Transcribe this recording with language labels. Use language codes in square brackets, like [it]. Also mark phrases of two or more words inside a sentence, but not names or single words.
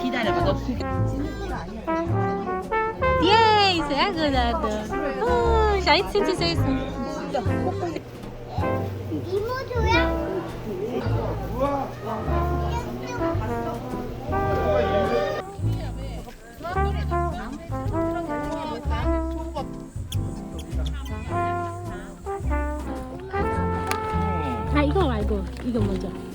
[ko] 기다려봐, 너 [de] Yay, sehr gut, Ardho. Oh, schau, jetzt sind sie süß. [ko] 이모도야? 아, 이거 말고 이거 먼저.